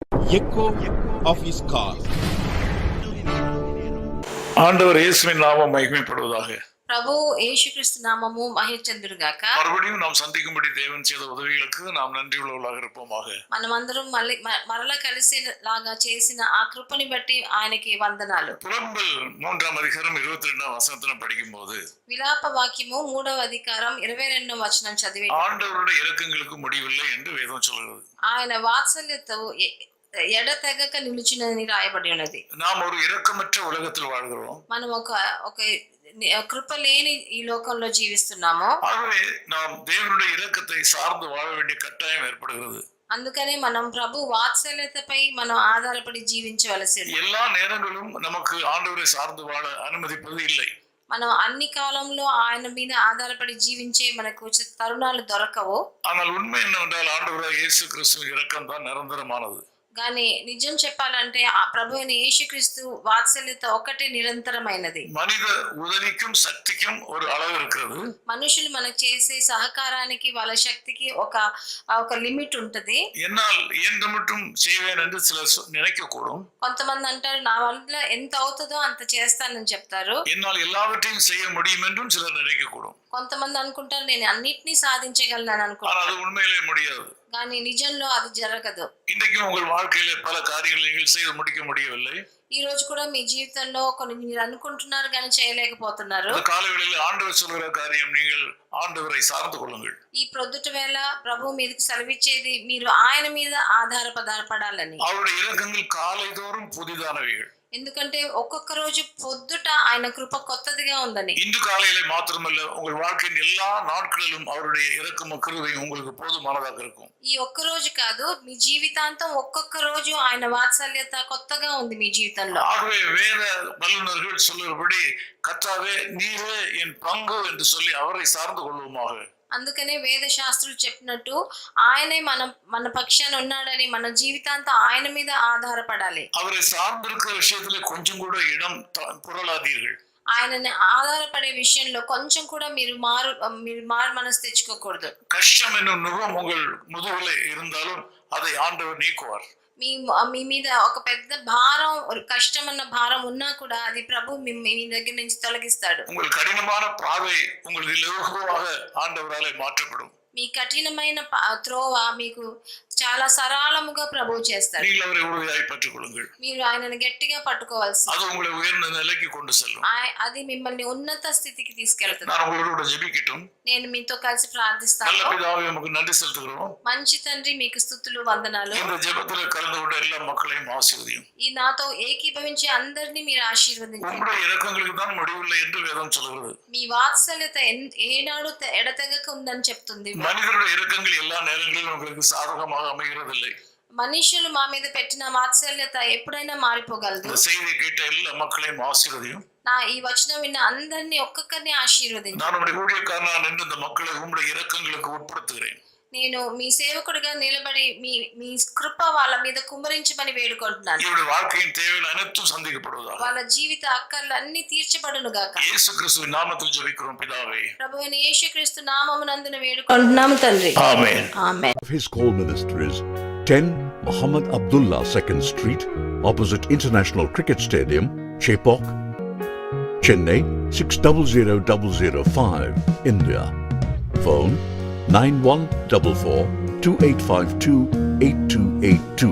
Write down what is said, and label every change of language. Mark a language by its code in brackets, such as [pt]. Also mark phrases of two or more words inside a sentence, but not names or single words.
[en] echo of his call. [ta] ஆண்டவர் இயேசுவின் நாமம் மகிமைப்படுவதாக. [te] ప్రభు యేసుక్రీస్తు నామము మహిమచెందురుగాక. [ta] மறுபடியும் நாம் சந்திக்கும்படி தேவன் செய்த உதவிகளுக்கு நாம் నன்றి உள்ளவர்களாக இருப்போமாக. [te] మనమందరం మరలా కలిసేలాగా చేసిన ఆ కృపని బట్టి ఆయనకి వందనాలు. [ta] புலம்பல் 3ஆம் அதிகாரம் 22ஆம் வசனத்தை படிக்கும்போது [te] విలాప వాక్యము 3వ అధికారం 22వ వచనం చదివి [ta] ஆண்டவருடைய இரக்கங்களுக்கு முடிவில்லை என்று வேதம் சொல்கிறது. [te] ఆయన వాత్సల్యత ఎడతెగక నిలిచినని రాయబడి ఉన్నది. [ta] நாம் ஒரு இரக்கமற்ற உலகத்தில் வாழ்கிறோம். [te] మనం ఒక కృప లేని ఈ లోకంలో జీవిస్తున్నాము. [ta] ஆகவே நாம் தேவனுடைய இரக்கத்தை சார்ந்து வாழ வேண்டிய கட்டாயம் ஏற்படுகிறது. [te] అందుకనే మనం ప్రభు వాత్సల్యతపై మనం ఆధారపడి జీవించవలసింది. [ta] எல்லா நேரங்களும் நமக்கு ஆண்டவரை சார்ந்து வாழ அனுமதிப்பது இல்லை. [te] మనం అన్ని కాలంలో ఆయన మీద ఆధారపడి జీవించే మనకు తరుణాలు దొరకవు. [ta] ஆனால் உண்மை என்னவென்றால் ஆண்டவராகிய இயேசு கிறிஸ்துவின் இரக்கம் தான் நிரந்தரமானது. [te] కానీ నిజం చెప్పాలంటే ఆ ప్రభు అయిన యేసుక్రీస్తు వాత్సల్యత ఒకటే నిరంతరమైనది. [ta] மனித உதவிக்கும் சக்திக்கும் ஒரு அளவு இருக்கிறது. [te] మనుషులు మనకు చేసే సహకారానికి వాళ్ళ శక్తికి ఒక లిమిట్ ఉంటది. [ta] என்னால் இயன்ற மட்டும் செய்வேன் என்று சிலர் நினைக்கக்கூடும். [te] కొంతమంది అంటారు నా వల్ల ఎంత అవుతుందో అంత చేస్తానని చెప్తారు. [ta] என்னால் எல்லாவற்றையும் செய்ய முடியும் என்றும் சிலர் நினைக்கக்கூடும். [te] కొంతమంది అనుకుంటారు నేను అన్నిటినీ సాధించగలను అనుకుంటారు. [ta] அது உண்மையிலே முடியாது. [te] కానీ నిజంలో అది జరగదు. [ta] இன்றைக்கு உங்கள் வாழ்க்கையில பல காரியங்களை நீங்கள் செய்து முடிக்க முடியவில்லை. [te] ఈ రోజు కూడా మీ జీవితంలో కొన్ని మీరు అనుకుంటున్నారు కానీ చేయలేకపోతున్నారు. [ta] காலைவேளையில் ஆண்டவர் சொல்கிற காரியம் நீங்கள் ஆண்டவரை சார்ந்து கொள்ளுங்கள். [te] ఈ ప్రొద్దుట వేళ ప్రభు మీదకి సెలవిచ్చేది మీరు ఆయన మీద ఆధారపడాలని. [ta] அவருடைய இரக்கங்கள் காலைதோறும் புதிதானவைகள். [te] ఎందుకంటే ఒక్కొక్క రోజు పొద్దుట ఆయన కృప కొత్తదిగా ఉందని. [ta] இன்று காலையிலே மாத்திரமல்ல உங்கள் வாழ்க்கையின் எல்லா நாட்களிலும் அவருடைய இரக்கமும் கிருபையும் உங்களுக்கு போதுமானதாக இருக்கும். [te] ఈ ఒక్క రోజు కాదు మీ జీవితాంతం ఒక్కొక్క రోజు ఆయన వాత్సల్యత కొత్తగా ఉంది మీ జీవితంలో. [ta] ஆகவே வேத வல்லுநர்கள் சொல்லுகிறபடி கர்த்தாவே நீரே என் பங்கு என்று சொல்லி அவரை சார்ந்து கொள்வோமாக. [te] అందుకనే వేద శాస్త్రులు చెప్పినట్టు ఆయనే మన పక్షాన ఉన్నాడని మన జీవితాంతం ఆయన మీద ఆధారపడాలి. [ta] அவரை சார்ந்திருக்கிற விஷயத்துல கொஞ்சம் கூட இடம் புரளாதீர்கள். [te] ఆయనని ఆధారపడే విషయంలో కొంచెం కూడా మీరు మారు మనసు తెచ్చుకోకూడదు. [ta] கஷ்டம் என்னும் நுகம் உங்கள் முதுகிலே இருந்தாலும் அதை ஆண்டவர் நீக்குவார். [te] మీ మీద ఒక పెద్ద భారం కష్టం అన్న భారం ఉన్నా కూడా అది ప్రభు మీ దగ్గర నుంచి తొలగిస్తాడు. [ta] உங்கள் கடினமான பாதை உங்களுக்கு இலகுவாக ஆண்டவராலே மாற்றப்படும். [te] మీ కఠినమైన త్రోవ మీకు చాలా సరళముగా ప్రభు చేస్తాడు. [ta] நீங்கள் அவரை உறுதியாய் பற்றிக் கொள்ளுங்கள். [te] మీరు ఆయనను గట్టిగా పట్టుకోవాల్సి. [ta] அது உங்களை உயர்ந்த நிலைக்கு கொண்டு செல்லும். [te] అది మిమ్మల్ని ఉన్నత స్థితికి తీసుకెళ్తుంది. [ta] நான் உங்களோட ஜெபிக்கட்டும். [te] నేను మీతో కలిసి ప్రార్థిస్తాను. [ta] நல்ல பிதாவே உமக்கு நன்றி செலுத்துகிறோம். [te] మంచి తండ్రి మీకు స్తుతులు వందనాలు. [ta] இந்த ஜெபத்திலே கலந்து கொண்ட எல்லா மக்களையும் ஆசீர்வதியும். [te] ఈ నాతో ఏకీభవించే అందరినీ మీరు ఆశీర్వదించండి. [ta] உம்முடைய இரக்கங்களுக்கு தான் முடிவில்லை என்று வேதம் சொல்கிறது. [te] మీ వాత్సల్యత ఏనాడు ఎడతెగక ఉందని చెప్తుంది. [ta] மனிதருடைய இரக்கங்கள் எல்லா நேரங்களிலும் உங்களுக்கு சாதகமாக அமைகிறதில்லை. [te] మనుషులు మా మీద పెట్టిన వాత్సల్యత ఎప్పుడైనా మారిపోగలదు. [ta] இந்த செய்தியை கேட்ட எல்லா மக்களையும் ஆசீர்వதியும். [te] నా ఈ వచనం విన్న అందరినీ ఒక్కొక్కరిని ఆశీర్వదించు. [ta] நான் உம்முடைய ஊழியக்காரனாக நின்று இந்த மக்களை உம்முடைய இரக்கங்களுக்கு உட்படுத்துகிறேன். [te] నేను మీ సేవకుడిగా నిలబడి మీ కృప వాళ్ళ మీద కుమ్మరించమని వేడుకుంటున్నాను. [ta] இவருடைய வாழ்க்கையின் தேவைகள் அனைத்தும் சந்திக்கப்படுவதாக. [te] వాళ్ళ జీవిత అక్కర్లు అన్ని తీర్చబడును గాక. [ta] இயேசு கிறிஸ்துவின் நாமத்தில் ஜெபிக்கிறோம் பிதாவே. [te] ప్రభువైన యేసుక్రీస్తు నామమునందున వేడుకుంటున్నాము తండ్రి. ఆమేన్. ఆమేన్. [en] His call ministries 10 Muhammad Abdullah 2nd Street opposite International Cricket Stadium, Chepauk, Chennai 600005, India. Phone 914428528282.